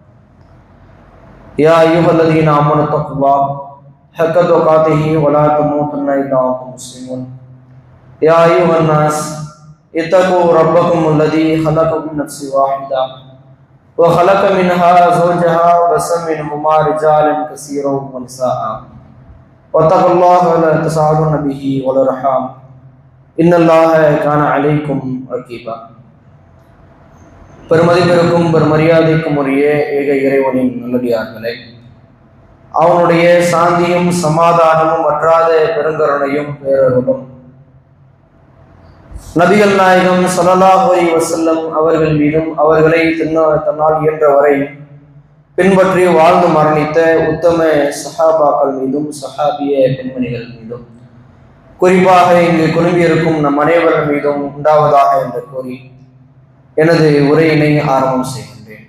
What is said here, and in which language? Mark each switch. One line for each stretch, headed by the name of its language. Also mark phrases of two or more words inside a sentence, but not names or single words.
Arabic: يا أيها الذين آمنوا اتقوا الله حق تقاته ولا تموتن إلا وأنتم مسلمون يا أيها الناس اتقوا ربكم الذي خلقكم من نفس واحدة وخلق منها زوجها وبث منهما رجالا كثيرا ونساء واتقوا الله الذي تساءلون به والأرحام إن الله كان عليكم رقيبا.
Tamil: பெருமதிப்பிற்கும் பெருமரியாதைக்கும் உரிய ஏக இறைவனின் நல்லடியார்களே, அவனுடைய சாந்தியும் சமாதானமும் வற்றாத பெருங்கருணையும் பேரருளும் நபிகள் நாயகம்
Arabic: صلى الله عليه وسلم
Tamil: அவர்கள் மீதும் அவர்களை தன்னால் இயன்ற வரை பின்பற்றி வாழ்ந்து மரணித்த உத்தம சஹாபாக்கள் மீதும் சஹாபிய பெண்மணிகள் மீதும் குறிப்பாக இங்கு குழுமியிருக்கும் நம் அனைவர்கள் மீதும் உண்டாவதாக என்று கூறி எனது உரையினை ஆரம்பம் செய்கின்றேன்.